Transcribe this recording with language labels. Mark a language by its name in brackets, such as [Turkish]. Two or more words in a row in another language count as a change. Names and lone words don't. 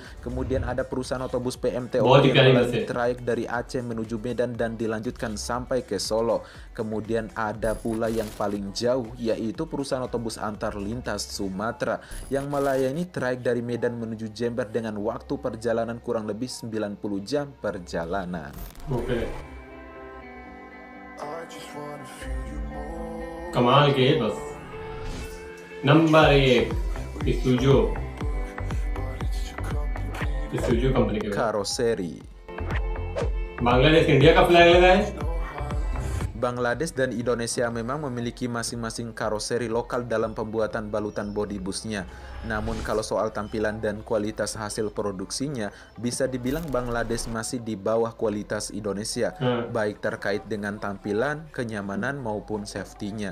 [Indonesian] Kemudian ada perusahaan otobus PMTO yang melayani trayek dari Aceh menuju Medan dan dilanjutkan sampai ke Solo. Kemudian ada pula yang paling jauh, yaitu perusahaan otobus antar lintas Sumatera yang melayani trayek dari Medan menuju Jember dengan waktu perjalanan kurang lebih 90 jam perjalanan. Oke. [Hindi] कमाल के बस. नंबर 1 Isuzu कंपनी के [Indonesian] Karoseri. [Hindi] बांग्लादेश इंडिया का फ्लैग लगा है. [Indonesian] Bangladesh dan Indonesia memang memiliki masing-masing karoseri lokal dalam pembuatan balutan bodi busnya. Namun kalau soal tampilan dan kualitas hasil produksinya, bisa dibilang Bangladesh masih di bawah kualitas Indonesia, baik terkait dengan tampilan, kenyamanan maupun safety-nya.